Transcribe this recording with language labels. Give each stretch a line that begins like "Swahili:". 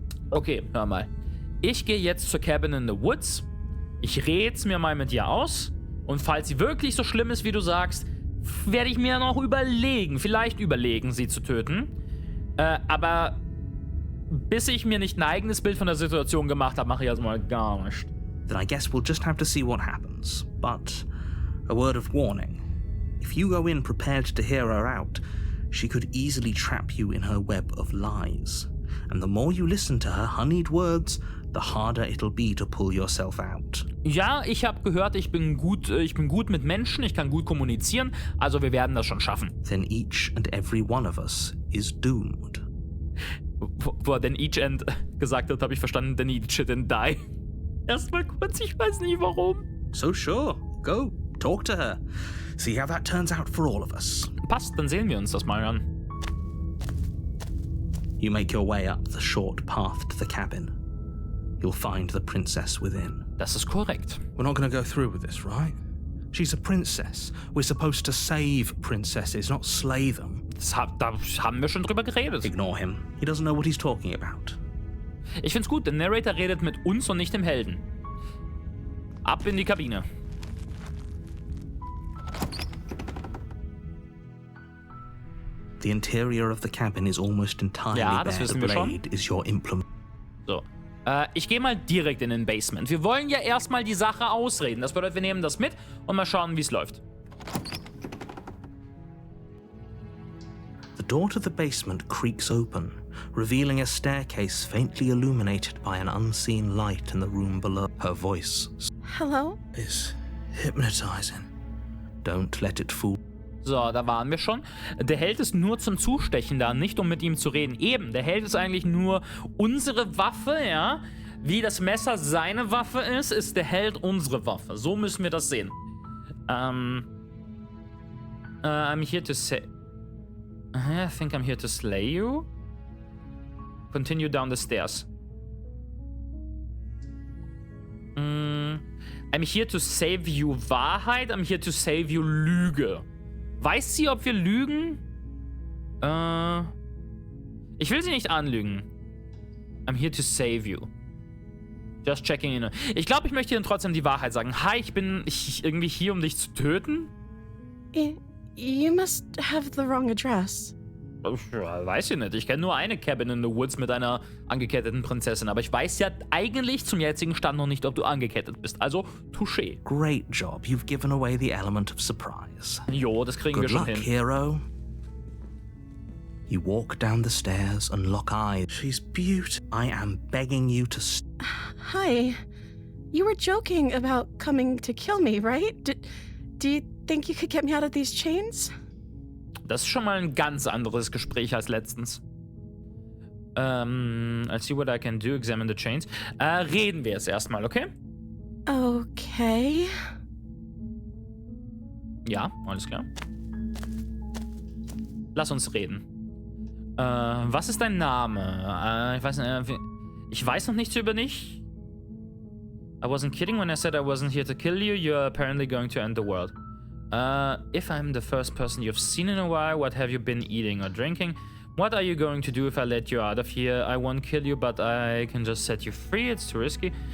German: Okay, hör mal. Ich gehe jetzt zur Cabin in the Woods. Ich red's mir mal mit dir aus. Und falls sie wirklich so schlimm ist, wie du sagst, werde ich mir noch vielleicht überlegen, sie zu töten. Aber bis ich mir nicht ein eigenes Bild von der Situation gemacht habe, mache ich erstmal gar nicht.
English: Then I guess we'll just have to see what happens. But a word of warning. If you go in prepared to hear her out, she could easily trap you in her web of lies. And the more you listen to her honeyed words, the harder it'll be to pull yourself out.
German: Ja, ich habe gehört, ich bin gut mit Menschen, ich kann gut kommunizieren, also wir werden das schon schaffen.
English: Then each and every one of us is doomed.
German: Wo er
English: then each and
German: gesagt hat, habe ich verstanden,
English: then each didn't die.
German: Erstmal kurz, ich weiß nicht warum.
English: So sure, go, talk to her. See how that turns out for all of us.
German: Passt, dann sehen wir uns das mal an.
English: You make your way up the short path to the cabin. You'll find the princess within.
German: Das ist korrekt.
English: We're not going to go through with this, right? She's a princess. We're supposed to save princesses, not slay them.
German: Da haben wir schon drüber geredet.
English: Ignore him. He doesn't know what he's talking about.
German: Ich find's gut, der Narrator redet mit uns und nicht dem Helden. Ab in die Kabine.
English: The interior of the cabin is almost entirely
German: Ja, das
English: bare. The
German: wissen wir schon.
English: blade is your implement.
German: So. Ich gehe mal direkt in den Basement. Wir wollen ja erstmal die Sache ausreden. Das bedeutet, wir nehmen das mit und mal schauen, wie es läuft.
English: The door to the basement creaks open, revealing a staircase faintly illuminated by an unseen light in the room below. Her voice Hello? is hypnotizing. Don't let it fool.
German: So, da waren wir schon. Der Held ist nur zum Zustechen da, nicht um mit ihm zu reden. Eben, der Held ist eigentlich nur unsere Waffe, ja? Wie das Messer seine Waffe ist der Held unsere Waffe. So müssen wir das sehen.
English: I'm here to say... I think I'm here to slay you. Continue down the stairs. I'm here to save you Wahrheit. I'm here to save you
German: Lüge. Weiß sie, ob wir lügen? Ich will sie nicht anlügen.
English: I'm here to save you. Just checking in.
German: Ich glaube, ich möchte dir trotzdem die Wahrheit sagen. Hi, ich bin irgendwie hier, um dich zu töten.
English: You must have the wrong address.
German: Weiß ich nicht. Ich kenne nur eine Cabin in the Woods mit einer angeketteten Prinzessin. Aber ich weiß ja eigentlich zum jetzigen Stand noch nicht, ob du angekettet bist. Also, touché.
English: Great job. You've given away the element of surprise.
German: Jo, das kriegen wir
English: Good
German: schon
English: luck,
German: hin.
English: hero. You walk down the stairs and lock eyes. She's beautiful. I am begging you to Hi. You were joking about coming to kill me, right? Do you think you could get me out of these chains?
German: Das ist schon mal ein ganz anderes Gespräch als letztens.
English: I'll see what I can do, examine the chains.
German: Reden wir es erstmal, okay? Okay. Ja, alles klar. Lass uns reden. Was ist dein Name? Ich weiß noch nichts über dich.
English: I wasn't kidding when I said I wasn't here to kill you. You're apparently going to end the world. If I'm the first person you've seen in a while, what have you been eating or drinking? What are you going to do if I let you out of here? I won't kill you, but I can just set you free. It's too risky.